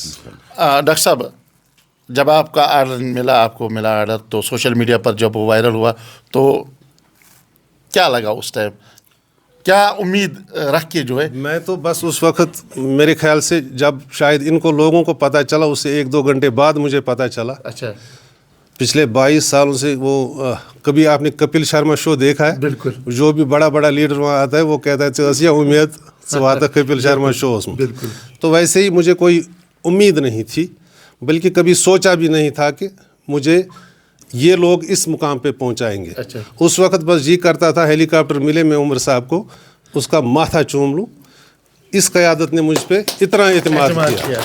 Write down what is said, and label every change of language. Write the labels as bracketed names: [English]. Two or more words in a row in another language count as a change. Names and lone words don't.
[Urdu] ڈاکٹر صاحب جب آپ کا آرڈر ملا, آپ کو ملا آرڈر, تو [English] social media [Urdu] پر جب وہ وائرل ہوا تو کیا لگا اس ٹائم, کیا امید رکھ کے جو ہے؟ میں تو بس اس وقت میرے خیال سے جب شاید ان کو لوگوں کو پتہ چلا, اس سے 1-2 گھنٹے بعد مجھے پتہ چلا. اچھا. پچھلے 22 سالوں سے وہ کبھی آپ نے کپل شرما شو دیکھا ہے؟ بالکل. [Kashmiri] جو بھی بڑا بڑا لیڈر وہاں آتا ہے وہ کہتا ہے ژےٚ امید ژٕ واتکھ کپل شرما شوس [Urdu] میں. بالکل. تو ویسے ہی مجھے کوئی امید نہیں تھی, بلکہ کبھی سوچا بھی نہیں تھا کہ مجھے یہ لوگ اس مقام پہ پہنچائیں گے. اچھا. اس وقت بس جی کرتا تھا ہیلی کاپٹر ملے میں عمر صاحب کو اس کا ماتھا چوم لوں. اس قیادت نے مجھ پہ اتنا اعتماد کیا.